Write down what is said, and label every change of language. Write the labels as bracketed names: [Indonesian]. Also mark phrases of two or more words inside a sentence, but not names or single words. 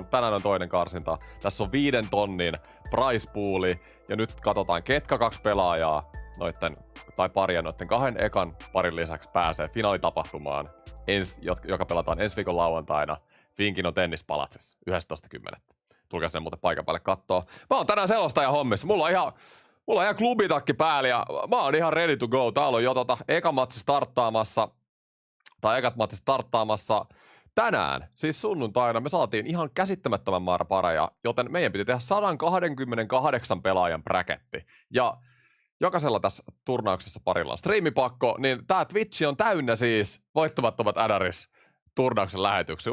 [Finnish] Tänään on toinen karsinta. Tässä on 5 tonnin [English] prize pooli [Finnish] ja nyt katsotaan ketkä 2 pelaajaa paria noitten 2 ekan parin lisäksi pääsee finaalitapahtumaan, joka pelataan ensi viikon lauantaina Finkino Tennispalatsissa 11.10. Tulkaa sinne muuten paikan päälle kattoo. Mä oon tänään selostaja hommissa. Mulla on ihan klubitakki päällä ja mä oon ihan [English] ready to go. [Finnish] Täällä on jo ekat matsi starttaamassa tänään, siis sunnuntaina. Me saatiin ihan käsittämättömän määrä pareja, joten meidän piti tehdä 128 pelaajan bräketti. Ja jokaisella tässä turnauksessa parilla on striimipakko, niin tää Twitch on täynnä siis voittamattomat NRS turnauksen lähetyksiä.